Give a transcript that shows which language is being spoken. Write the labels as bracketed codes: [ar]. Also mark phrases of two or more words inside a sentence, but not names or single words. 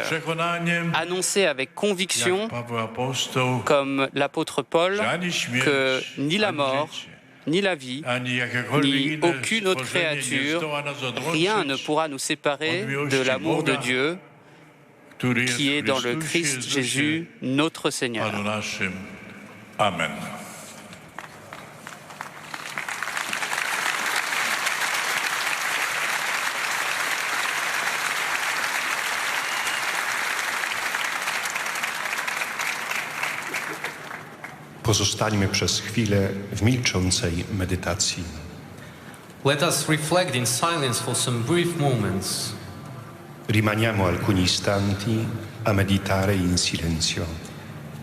[fr] Annoncez avec conviction, comme l'apôtre Paul, que ni la mort, ni la vie, ni aucune autre créature, rien ne pourra nous séparer de l'amour de Dieu qui est dans le Christ Jésus, notre Seigneur. Amen. [pl] Pozostańmy przez chwilę w milczącej medytacji. [en] Let us reflect in silence for some brief moments. [it] Rimaniamo alcuni istanti a meditare in silenzio.